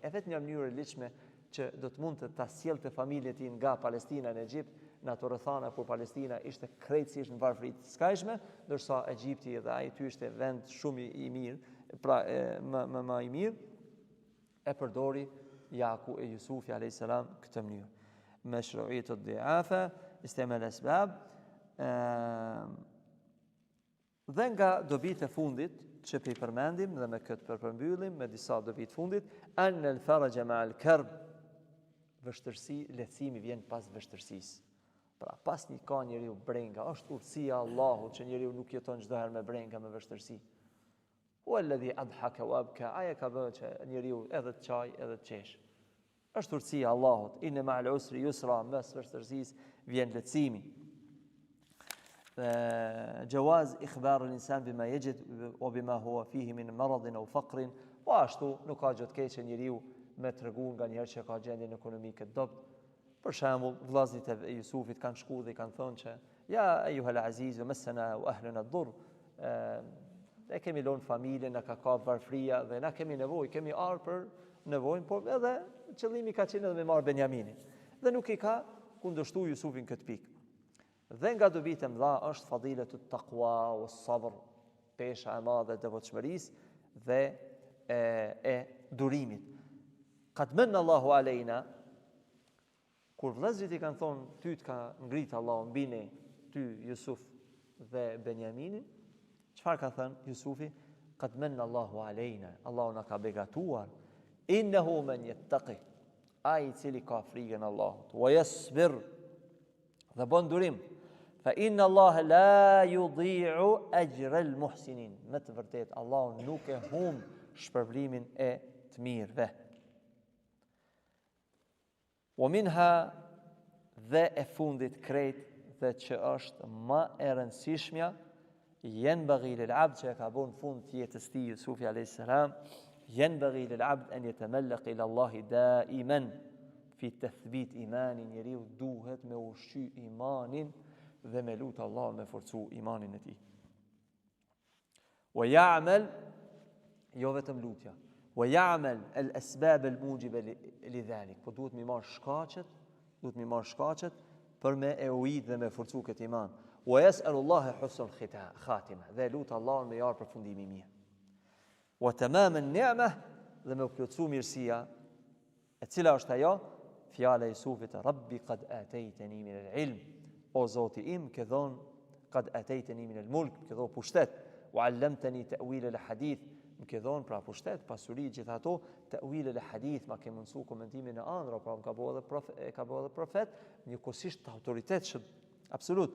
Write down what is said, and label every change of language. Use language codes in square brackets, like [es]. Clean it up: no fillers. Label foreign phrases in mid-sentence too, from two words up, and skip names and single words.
[sq] E vetë një mënyrë e ligjshme që do të mund të sjellte familjen e tij nga Palestina në Egjipt, në ato rrethana kur Palestina ishte krejtësisht në varfëri të skajshme, ndërsa Egjipti dhe ai ty ishte vend shumë i mirë, pra më i mirë, e përdori Jusufi [ar] عليه السلام [sq] këtë mënyrë. [ar] مشروعية الضيافة، استعمال أسباب. [sq] Dhe nga dobit e fundit që i përmendim dhe me këtë përmbyllim me disa dobit fundit, [ar] أن الفرج مع الكرب, [sq] vështirësi, lehtësimi vjen pas vështirësisë. Pra pas një ka njeriu brenga, është urtësia e Allahut që njeriu nuk jeton çdo herë me brenga, me vështirësi. [ar] والذي أضحك وأبكى, [sq] aja ka bërë që njeriu edhe të çaj edhe të qesh. Është urtësia e Allahut, [ar] إن مع العسر يسرا, [sq] mes vështirësisë vjen lehtësimi. [ar] جواز إخبار الإنسان بما يجد وبما هو فيه من مرض أو فقر [sq] po ashtu nuk ka gjë të keqe njeriu me tregu nga njerëz që ka gjendjen ekonomike të dobët. Për shembull, vllazërit e Jusufit kanë shku dhe kanë thonë që [ar] يا أيها العزيز مسنا وأهلنا الضر, [sq] ne kemi lënë familjen, na ka kap varfëria dhe na kemi nevojë, kemi ardhur për nevojën, por edhe qëllimi ka qenë edhe me marr Benjaminin. Dhe nuk i ka kundërshtuar Jusufin këtë pikë. Dhe nga dobit e mëdha është [ar] فضيلة التقوى والصبر, [sq] pesha e madhe e devotshmërisë dhe e durimit. [ar] قد من الله علينا, [sq] kur vëllezërit i kanë thonë ty të ka ngrit Allahu mbi ne, ty Jusuf dhe Benjaminin, çfarë ka thënë Jusufi? [ar] قد من الله علينا, [sq] Allahu na ka begatuar, [ar] إنه من يتق, [sq] ai i cili ka frikën Allahut, [ar] ويصبر, [sq] dhe bën durim, [ar] فإن الله لا يضيع أجر المحسنين. [sq] Me të vërtetë Allahu nuk e humb shpërblimin e të mirëve. [ar] ومنها, [sq] dhe e fundit krejt dhe që është më e rëndësishmja, [ar] ينبغي للعبد, [sq] që ka bën fund të jetës tij Jusufi [ar] عليه السلام, ينبغي للعبد أن يتعلق إلى الله دائما في تثبيت إيمانه, [sq] njeriu duhet me ushqy imanin dhe me lutë Allah me forcu imanin e tij. [ar] ويعمل, [sq] jo vetëm lutja, [ar] ويعمل الأسباب الموجبة لذلك, [sq] po duhet me marr shkaqet për me e ujit dhe me forcu këtë iman. [ar] ويسأل الله حسن الخاتمة, [sq] dhe lutë Allah me jar përfundimi i mirë. [ar] وتمام النعمة, [sq] dhe me plotsu mirësia, e cila është ajo? Fjala e Jusufit, [ar] رب قد آتيتني من العلم, [sq] o Zoti im, ke dhon [ar] قد آتيتني من الملك, [sq] ke dhon pushtet, [ar] وعلمتني تأويل الأحاديث, [sq] më ke dhon pra pushtet, pasuri, gjithë ato, [ar] تأويل الأحاديث, [sq] ma ke mundsu komentimin e ëndra, pra ka bëu edhe profet, njëkohësisht të autoritetshëm absolut.